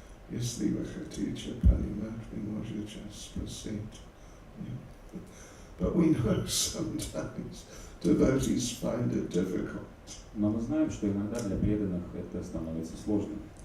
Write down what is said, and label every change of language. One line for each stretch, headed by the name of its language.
Russian: Если вы хотите понимать, вы можете спросить.
English: But we know sometimes devotees find it difficult.
Russian: Но мы знаем, что иногда для преданных это становится сложным.